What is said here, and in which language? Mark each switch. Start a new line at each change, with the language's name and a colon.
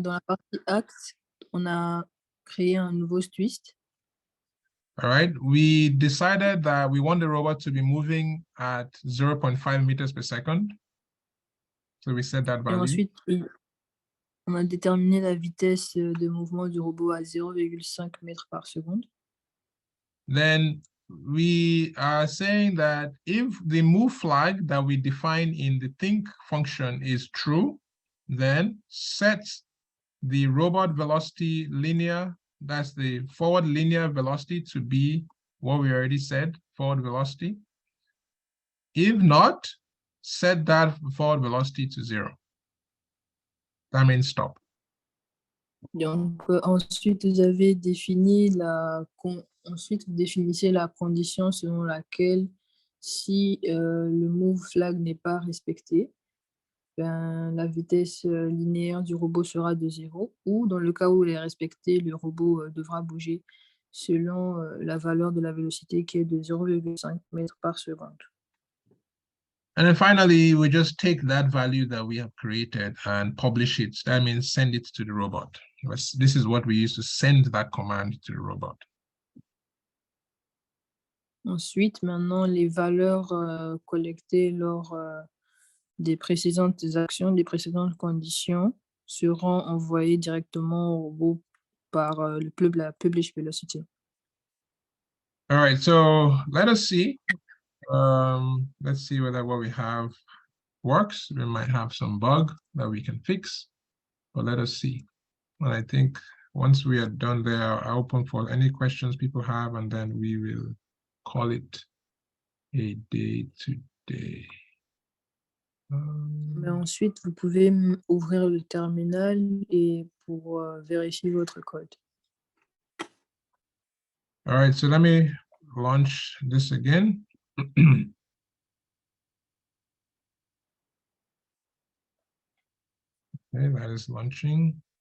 French: dans la partie Act, on a créé un nouveau twist.
English: All right, we decided that we want the robot to be moving at 0.5 meters per second. So we set that
French: Et
English: value.
French: ensuite, On a déterminé la vitesse de mouvement du robot à 0,5 mètres par seconde.
English: Then we are saying that if the move flag that we define in the think function is true, then set the robot velocity linear, that's the forward linear velocity, to be what we already said, forward velocity. If not, set that forward velocity to 0. That means stop.
French: Donc, ensuite, vous avez défini ensuite, vous définissez la condition selon laquelle si le move flag n'est pas respecté, ben, la vitesse linéaire du robot sera de 0, ou dans le cas où il est respecté, le robot devra bouger selon la valeur de la vélocité qui est de 0,5 mètres par seconde.
English: And then finally, we just take that value that we have created and publish it. That means send it to the robot. This is what we use to send that command to the robot.
French: Ensuite, maintenant, les valeurs collectées lors des précédentes actions, des précédentes conditions seront envoyées directement au robot par la publish velocity.
English: All right, so let us see. Let's see whether what we have works. We might have some bug that we can fix, but let us see. And I think once we are done there, I'll open for any questions people have, and then we will call it a day today.
French: Mais ensuite, vous pouvez ouvrir le terminal et pour vérifier votre code.
English: All right, so let me launch this again. Okay, that is launching.